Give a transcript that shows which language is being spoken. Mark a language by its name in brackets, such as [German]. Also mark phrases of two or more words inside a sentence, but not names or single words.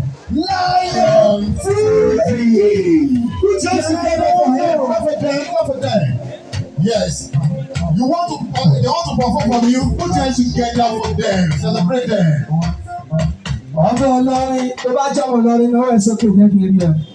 [English] Lion Fuji. Put your hands together for him. Clap for them, clap for them. Yes. You want to, uh, they want to perform for you. Put your hands together for them. Celebrate them. [Yoruba] Ọmọ Ìlọrin, tó bá jẹ́ ọmọ Ìlọrin, náwó ẹ̀ sókè, jẹ́ kí n rí ẹ.